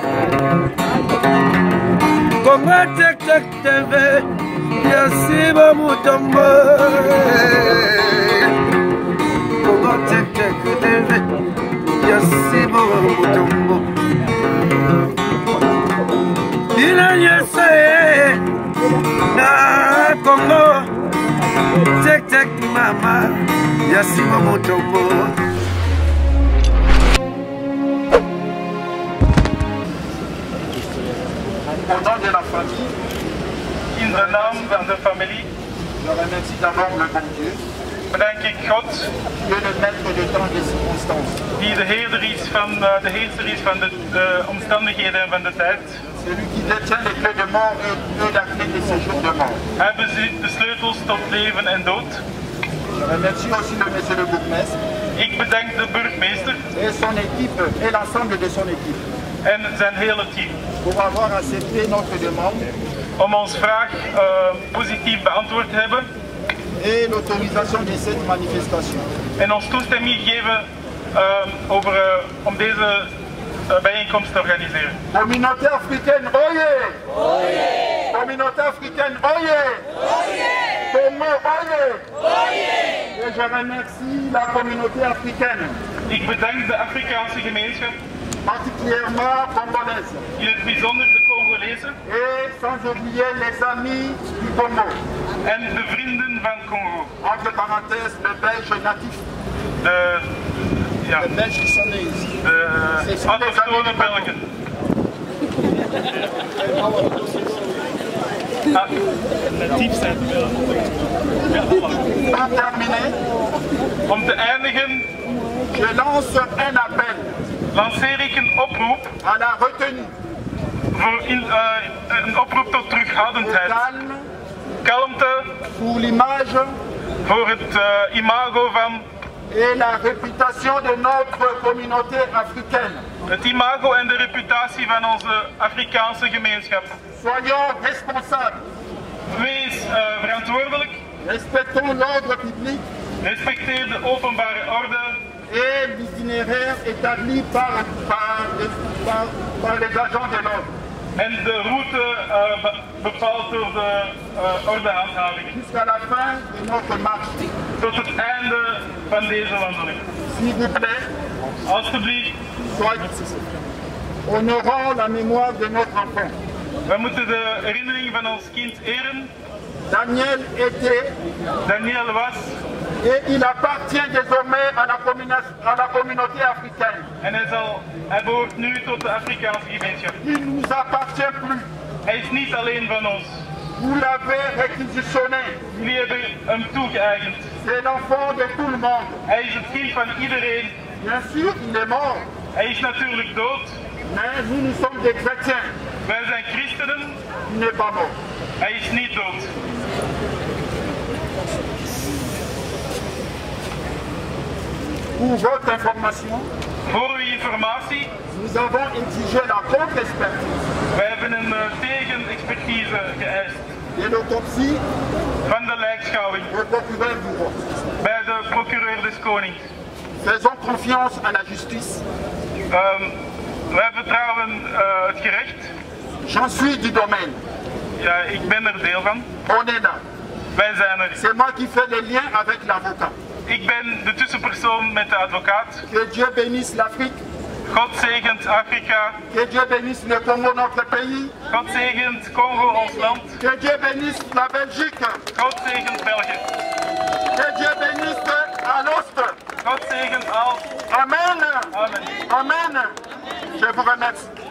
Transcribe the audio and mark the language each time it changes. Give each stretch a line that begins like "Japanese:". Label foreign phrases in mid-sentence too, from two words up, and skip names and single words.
Lingala: Congo Tek Tek TV Yasiba Mutombo Congo Tek Tek TV Yasiba Mutombo Ina yese na Congo Tek Tek Mama Yasiba Mutombo.
French: Au nom de la famille,
Dutch: in de naam van de familie,
French: je remercie d'abord le bon Dieu,
Dutch: bedank ik God,
French: qui est le maître de temps et des circonstances,
Dutch: die de heerser is van de omstandigheden en van de tijd.
French: Celui qui détient les clés de mort et la clé des séjours de mort.
Dutch: Hij bezit de sleutels tot leven en dood.
French: Je remercie aussi le monsieur le bourgmestre.
Dutch: Ik bedank de burgemeester
French: et son équipe et l'ensemble de son équipe.
Dutch: En zijn hele team.
French: Pour avoir accepté notre demande.
Dutch: Om ons vraag positief beantwoord te hebben.
French: Et l'autorisation de cette manifestation.
Dutch: En ons toestemming geven om deze bijeenkomst te organiseren.
French: Communauté africaine, oye! Oye! Communauté africaine, oye! Oye! Congo, oye! Oye! Et je remercie la communauté africaine.
Dutch: Ik bedank de Afrikaanse gemeenschap.
French: Particulièrement congolaise.
Dutch: In het bijzonder de Congolezen.
French: Et sans oublier les amis du Congo.
Dutch: En de vrienden van Congo.
French: Entre parenthèses, de Belges natifs. De Belges qui sont nés ici.
Dutch: De autochtone Belgen. Natief zijn Belgen. Om terminer. Om te eindigen.
French: Je lance un appel.
Dutch: Lanceer ik een oproep
French: à la retenue.
Dutch: Voor een oproep tot terughoudendheid. Kalmte.
French: Pour l'image.
Dutch: Voor het imago van.
French: Et la réputation de notre communauté africaine.
Dutch: Het imago en de reputatie van onze Afrikaanse gemeenschap.
French: Soyons responsables.
Dutch: Wees verantwoordelijk.
French: Respectons l'ordre public.
Dutch: Respecteer de openbare orde.
French: Et l'itinéraire établi par les agents de l'ordre.
Dutch: En de route bepaald door de ordehandhaving.
French: Jusqu'à la fin de notre marche.
Dutch: Tot het einde van deze wandeling.
French: S'il vous plaît. Alsjeblieft. Honorons la mémoire de notre enfant.
Dutch: We moeten de herinnering van ons kind eren. Daniel was.
French: Et il appartient désormais à la communauté africaine.
Dutch: En hij behoort nu tot de Afrikaanse gemeenschap.
French: Il ne nous appartient plus.
Dutch: Hij is niet alleen van ons.
French: Vous l'avez réquisitionné.
Dutch: Jullie hebben hem toegeëigend.
French: C'est l'enfant de tout le monde.
Dutch: Hij is het kind van iedereen.
French: Bien sûr, il est mort.
Dutch: Hij is natuurlijk dood.
French: Mais nous sommes des chrétiens.
Dutch: Wij zijn christenen.
French: Il n'est pas mort.
Dutch: Hij is niet dood.
French: Pour votre information,
Dutch: voor uw informatie,
French: nous avons exigé la contre-expertise.
Dutch: Wij hebben een tegenexpertise geëist.
French: De l'autopsie
Dutch: van de lijkschouwing. Bij de procureur des Konings.
French: Faisons confiance à la justice.
Dutch: Wij vertrouwen het gerecht.
French: J'en suis du domaine.
Dutch: Ja, ik ben er deel van.
French: On est là.
Dutch: Wij zijn er.
French: C'est moi qui fais les liens avec l'avocat.
Dutch: Ik ben de tussenpersoon met de advocaat.
French: Que Dieu bénisse l'Afrique.
Dutch: God zegent Afrika.
French: Que Dieu bénisse le Congo, notre pays.
Dutch: God zegent Congo, ons land.
French: Que Dieu bénisse la Belgique.
Dutch: God zegent België.
French: Que Dieu bénisse à l'Oost.
Dutch: God zegent al. Amen. Amen. Amen.
French: Je vous remercie.